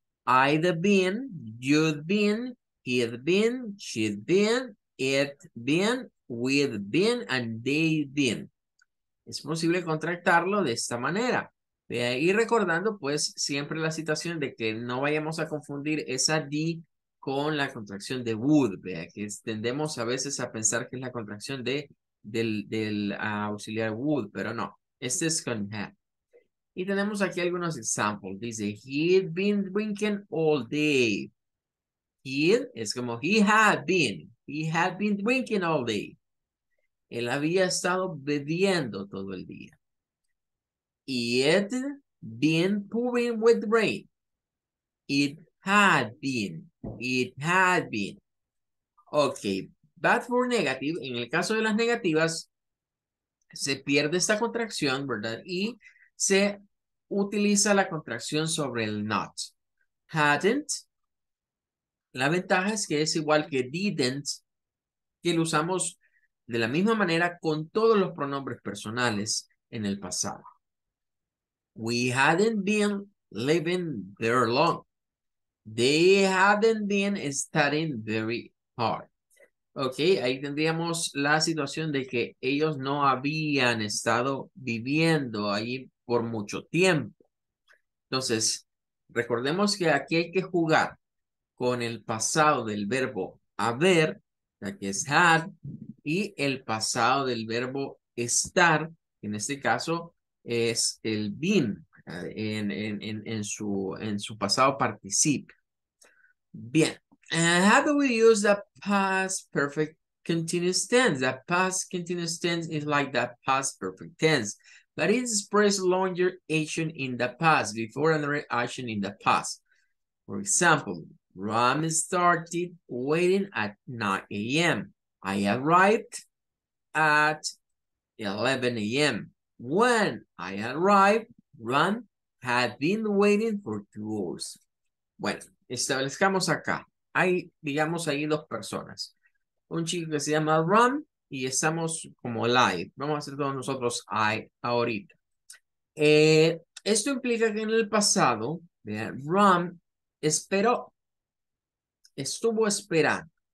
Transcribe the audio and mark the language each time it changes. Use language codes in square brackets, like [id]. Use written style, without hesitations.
[en] I'd been, you'd been, he'd been, she'd been, it been, we'd been, and they'd been. [es] Es posible contractarlo de esta manera. Y recordando pues siempre la situación de que no vayamos a confundir esa D con la contracción de would. Vea que tendemos a veces a pensar que es la contracción del auxiliar would, pero no. Este es con have. Y tenemos aquí algunos ejemplos. Dice, [en] he'd been drinking all day. He'd [es] es como [en] he had been. He had been drinking all day. [es] Él había estado bebiendo todo el día. [en] It been pouring with rain. It had been. It had been. Ok. Bad for negative. [es] En el caso de las negativas, se pierde esta contracción, ¿verdad? Y se utiliza la contracción sobre el not. Hadn't, la ventaja es que es igual que didn't, que lo usamos de la misma manera con todos los pronombres personales en el pasado. [en] We hadn't been living there long. They hadn't been studying very hard. [es] Ok, ahí tendríamos la situación de que ellos no habían estado viviendo ahí por mucho tiempo. Entonces, recordemos que aquí hay que jugar con el pasado del verbo haber, que es had, y el pasado del verbo estar, que en este caso es el been, en su pasado participio. Bien. [en] How do we use the past perfect continuous tense? The past continuous tense is like the past perfect tense, but it expresses longer action in the past before another action in the past. For example, Ram started waiting at 9 a.m. I arrived at 11 a.m. When I arrived, Ram had been waiting for 2 hours. [es] Bueno, establezcamos acá. Hay, digamos, ahí dos personas. Un chico que se llama Ram y estamos como live. Vamos a hacer todos nosotros I ahorita. Esto implica que en el pasado, Ram esperó, estuvo esperando.